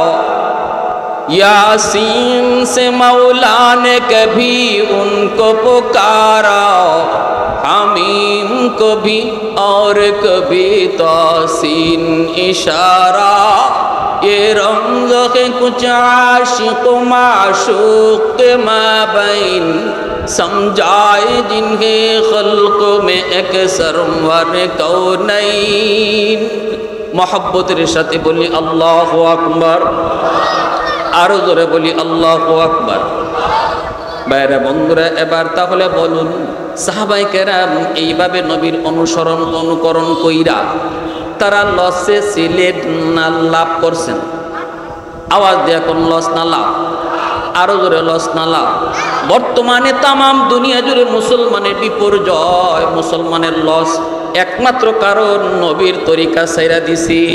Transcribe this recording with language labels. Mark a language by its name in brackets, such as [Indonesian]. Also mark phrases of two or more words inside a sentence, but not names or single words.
[Urdu] یاسین سے مولا نے کبھی انکو پکارا حمیم کو بھی اور کبھی طاسین اشارہ یہ رنگ کے کچھ عاشق معشوق کے مابین سمجھائے جنکے خلق میں ایک سرور کونین [Bangla] মোহাব্বতের সাথে বলি আল্লাহু আকবর আরো জোরে বলি আল্লাহু আকবর বাইরে বন্ধুরা এবার তাহলে বলুন সাহাবায়ে কেরাম এইভাবে নবীর অনুকরণ কইরা তারা লসে ছিলেন না লাভ করছেন আওয়াজ দিয়ে কোন লস না লাভ আরো জোরে লস না লাভ বর্তমানে তামাম দুনিয়া জুড়ে মুসলমানের বিপর্যয় মুসলমানের লস একমাত্র কারণ নবীর তরিকা ছাইরা দিছি